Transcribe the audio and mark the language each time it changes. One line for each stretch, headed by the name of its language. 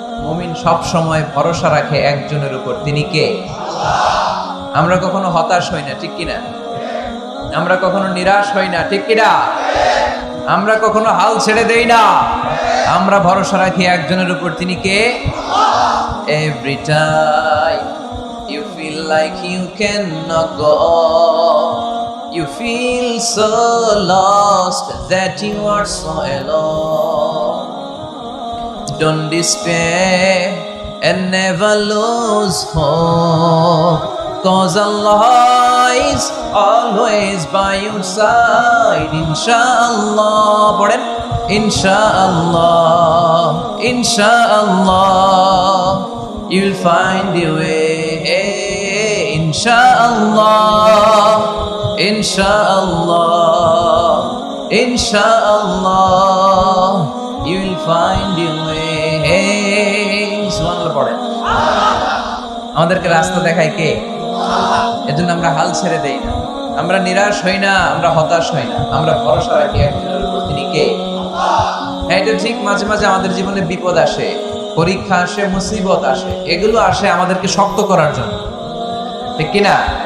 Bangla: মুমিন সব সময় ভরসা রাখে একজনের উপর, তিনি কে? আল্লাহ। আমরা কখনো হতাশ হই না, ঠিক কিনা? আমরা কখনো নিরাশ হই না, ঠিক কিনা? আমরা কখনো হাল ছেড়ে দেই না, আমরা ভরসা রাখি একজনের উপর, তিনি কে?
English: Every time you feel like you cannot go on, you feel so lost that you are so alone. Don't despair and never lose hope, 'cause Allah is always by your side. Inshallah,
Bangla: পড়েন,
English: Inshallah, Inshallah, you'll find your way. Inshallah, Inshallah, Inshallah, you'll find your way.
Bangla: সুবহানাল্লাহ পড়েন। আমাদেরকে রাস্তা দেখায় কে? আল্লাহ। এজন্য আমরা হাল ছেড়ে দেই না, আমরা নিরাশ হই না, আমরা হতাশ হই না, আমরা ভরসা রাখি একজনের উপর, তিনি কে? আল্লাহ। এটা ঠিক, মাঝে মাঝে আমাদের জীবনে বিপদ আসে, পরীক্ষা আসে, মুসিবত আসে, এগুলো আসে আমাদেরকে শক্ত করার জন্য, ঠিক কিনা?